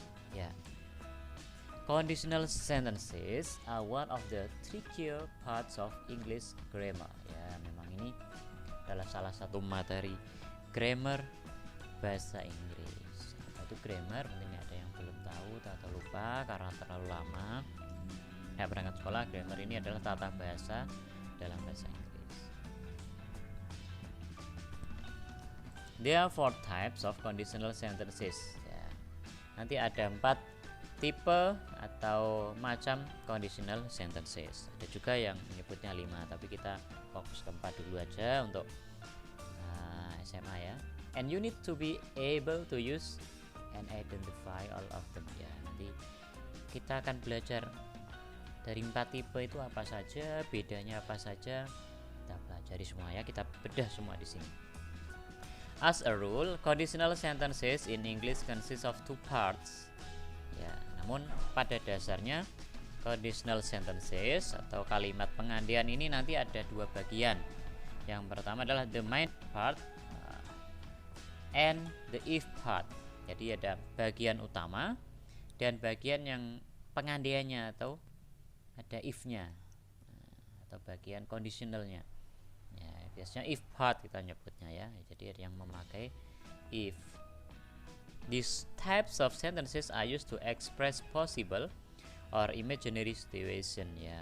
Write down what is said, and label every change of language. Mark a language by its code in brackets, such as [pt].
[en] Ya, conditional sentences are one of the trickier parts of English grammar. [id] Ya, memang ini adalah salah satu materi grammar bahasa Inggris. Itu grammar, mungkin ada yang belum tahu atau lupa karena terlalu lama ya berangkat sekolah. Grammar ini adalah tata bahasa dalam bahasa Inggris. [en] There are 4 types of conditional sentences. [id] Nanti ada 4 tipe atau macam conditional sentences. Ada juga yang menyebutnya 5, tapi kita fokus ke 4 dulu aja untuk SMA ya. [en] And you need to be able to use and identify all of them ya. [id] Nanti kita akan belajar dari 4 tipe itu apa saja, bedanya apa saja, kita pelajari semua ya, kita bedah semua di sini. [en] As a rule, conditional sentences in English consist of 2 parts. [id] Ya, namun pada dasarnya conditional sentences atau kalimat pengandaian ini nanti ada 2 bagian. Yang pertama adalah [en] the main part and the if part. [id] Jadi ada bagian utama dan bagian yang pengandaiannya atau ada if-nya atau bagian conditionalnya. Ya, biasanya if part kita nyebutnya ya. Jadi ada yang memakai if. [en] These types of sentences are used to express possible or imaginary situation ya.